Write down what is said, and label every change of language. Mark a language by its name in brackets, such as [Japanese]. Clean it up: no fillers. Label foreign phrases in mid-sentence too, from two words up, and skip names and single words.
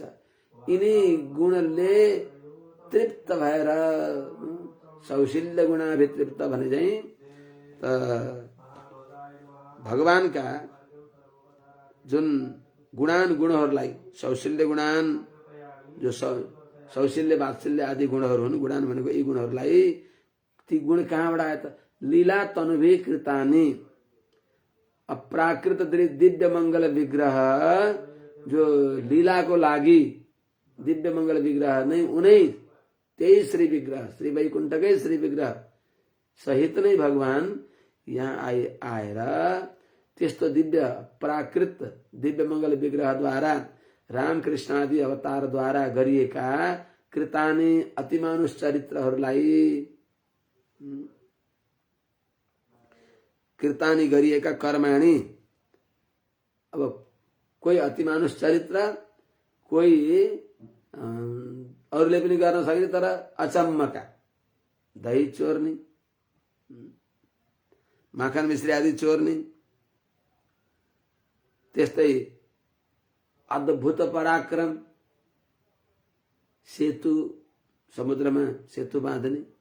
[Nepali] यिनी गुणले तृप्त भएर सौशील्य गुणाभितृप्त भने चाहिँ भगवानका जुन गुणहरूलाई, सौशील्य गुणान जो सौशील्य वात्सल्य आदि गुणहरू हुन्, गुणान भनेको यी गुणहरूलाई, ती गुण कहाँबाट आए त? [Sanskrit] लीला तनुभीकृतानि, [Nepali] अप्राकृत दिव्य मंगल विग्रह, जो लीलाको लागि दिव्य मंगल विग्रह नै उनै त्यही श्री विग्रह, श्री वैकुण्ठकै श्री विग्रह सहित नै भगवान यहाँ आएर त्यस्तो दिव्य प्राकृत दिव्य मंगल विग्रहद्वारा रामकृष्ण आदि अवतारद्वारा गरिएका कृतानि अतिमानुष चरित्रहरूलाई, कृतानि गरिएका कर्माणि, अब कोही अतिमानुष चरित्र, कोही अरूले पनि गर्न सक्ने तर अचम्मका दही चोर्ने, माखन मिश्री आदि चोर्ने, त्यस्तै अद्भुत पराक्रम, सेतु समुद्रमा सेतु बाँध्ने,